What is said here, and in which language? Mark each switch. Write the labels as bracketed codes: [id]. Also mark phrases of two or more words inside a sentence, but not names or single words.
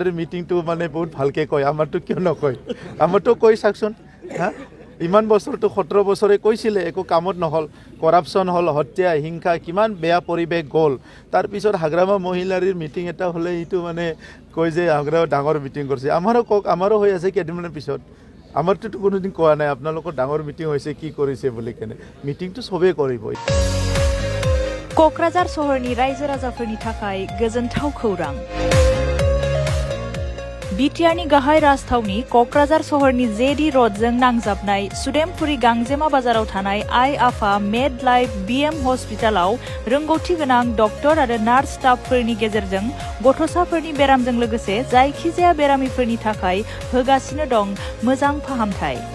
[as] মিটিংটো মানে বহুত ভালকৈ কয় আমাৰতো কিয় নকয় আমাৰতো কৈ চাওকচোন হা ইমান বছৰটো 17 বছৰে কৈছিলে একো কামত নহ'ল কৰাপশ্যন হ'ল হত্যা হিংসা কিমান বেয়া পৰিৱেশ গ'ল তাৰপিছত হাগ্ৰামা মহিলাৰ মিটিং এটা হ'লে এইটো মানে কয় যে হাগ্ৰামা ডাঙৰ মিটিং কৰিছে আমাৰো কওক আমাৰো হৈ আছে কেইদিনমানৰ পিছত আমাৰতো কোনোদিন কোৱা নাই আপোনালোকৰ ডাঙৰ মিটিং হৈছে কি কৰিছে বুলি কেনে মিটিংটো চবেই কৰিব [brx] क'क्राझार सहरनि रायजो राजाफोरनि थाखाय गोजोनथाव खौरां बिटिआरनि गाहाय राजथावनि क'क्राझार सहरनि जेडी र'डजों नांजाबनाय सुदेमपुरी गांजेमा बाजाराव थानाय आइ आफा मेड लाइफ बिएम हस्पिटालाव रोंगौथि गोनां डक्टर आरो [en] nurse staffफोरनि [brx] गेजेरजों गथ'साफोरनि बेरामजों लोगोसे जायखिजाया बेरामिफोरनि थाखाय होगासिनो दं मोजां फाहामथाय